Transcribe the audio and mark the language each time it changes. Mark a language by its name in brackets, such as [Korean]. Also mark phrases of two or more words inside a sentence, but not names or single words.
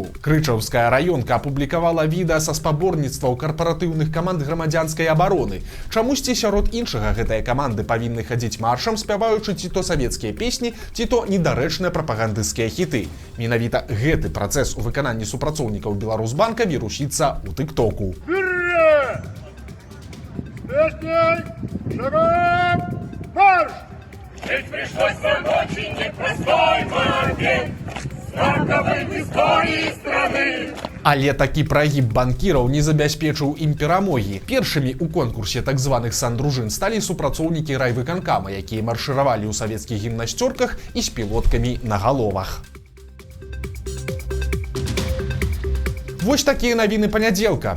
[Belarusian] Крычаўская раёнка апублікавала відэа са спаборніцтваў карпаратыўных каманд грамадзянскай абароны. Чамусьці сярод іншага гэтыя каманды павінны хадзіць маршам, спяваючы ці то савецкія песні, ці то недарэчныя прапагандысцкія хіты. Менавіта гэты працэс у выкананні супрацоўнікаў Беларусбанка вірусіцца ў тык-току. [Russian] Шагом марш! Жить пришлось нам очень непростой момент, знаковый в истории страны. [Belarusian] Але такі прагіб банкіраў не забяспечыў ім перамогі. Першымі ў конкурсе так званых сандружын сталі супрацоўнікі райвыканкама, якія маршыравалі ў савецкіх гімнасцёрках і з пілоткамі на галовах. Вось такія навіны панядзелка.